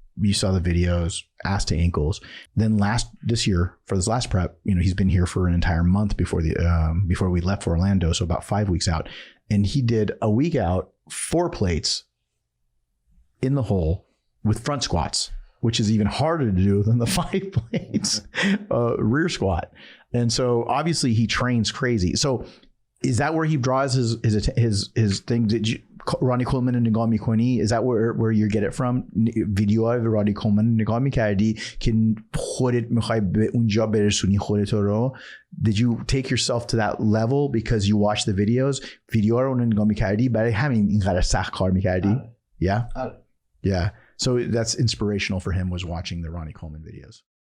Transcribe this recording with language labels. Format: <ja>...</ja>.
<en>You saw the videos, ass to ankles. Then this year for this last prep, he's been here for an entire month before we left for Orlando, so about 5 weeks out, and he did a week out, 4 plates in the hole with front squats, which is even harder to do than the 5 plates rear squat. And so obviously he trains crazy. So is that where he draws his thing? Did you, Ronnie Coleman and</en> <fa>نگاه میکنی?</fa> <en>Is that where you get it from?</en> <fa>ویدیوهای رانی کولمن نگاه میکردی که خودت میخوای به اونجا برسونی خودت رو؟</fa> <en>Did you take yourself to that level because you watched the videos?</en> <fa>ویدیوها رو نگاه میکردی برای همین اینقدر سخت کار میکردی؟</fa> <en>Yeah? Yeah. So that's inspirational for him, was watching the Ronnie Coleman videos.</en>